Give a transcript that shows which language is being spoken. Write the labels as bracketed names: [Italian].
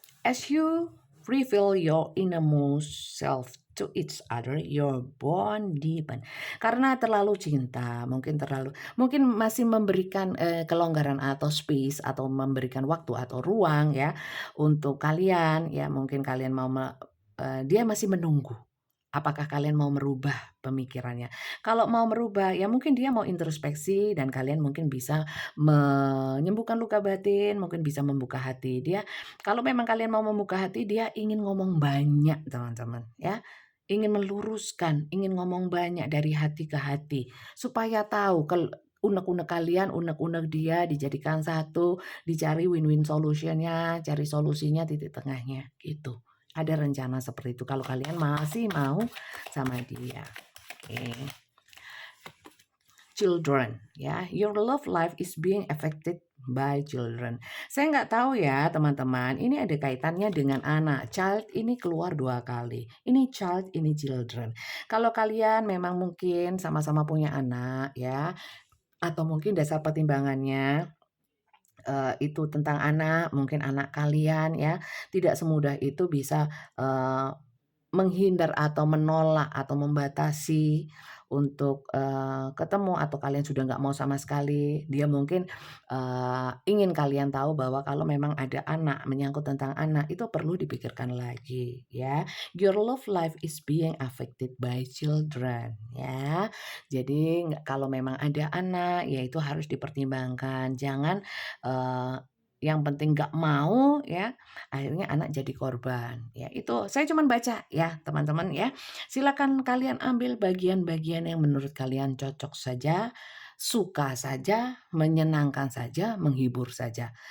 [English] As you reveal your innermost self to each other, your bond deepen. [Indonesian] Karena terlalu cinta, mungkin masih memberikan kelonggaran atau space atau memberikan waktu atau ruang ya untuk kalian ya, mungkin kalian mau dia masih menunggu. Apakah kalian mau merubah pemikirannya? Kalau mau merubah, ya mungkin dia mau introspeksi dan kalian mungkin bisa menyembuhkan luka batin, mungkin bisa membuka hati. Dia kalau memang kalian mau membuka hati, dia ingin ngomong banyak, teman-teman, ya. Ingin meluruskan, ingin ngomong banyak dari hati ke hati supaya tahu unek-unek kalian, unek-unek dia dijadikan satu, dicari win-win solutionnya, cari solusinya, titik tengahnya, gitu. Ada rencana seperti itu kalau kalian masih mau sama dia. Oke. [English] Children, ya, your love life is being affected by children. [Indonesian] Saya nggak tahu ya teman-teman, ini ada kaitannya dengan anak. Child ini keluar 2 kali. Ini child, ini children. Kalau kalian memang mungkin sama-sama punya anak ya, atau mungkin dasar pertimbangannya itu tentang anak, mungkin anak kalian ya, tidak semudah itu bisa menghindar atau menolak atau membatasi untuk ketemu atau kalian sudah nggak mau sama sekali. Dia mungkin ingin kalian tahu bahwa kalau memang ada anak, menyangkut tentang anak itu perlu dipikirkan lagi ya. [English] Your love life is being affected by children ya. [Indonesian] Jadi kalau memang ada anak ya itu harus dipertimbangkan. Jangan yang penting nggak mau ya, akhirnya anak jadi korban. Ya itu saya cuman baca ya teman-teman ya. Silakan kalian ambil bagian-bagian yang menurut kalian cocok saja, suka saja, menyenangkan saja, menghibur saja.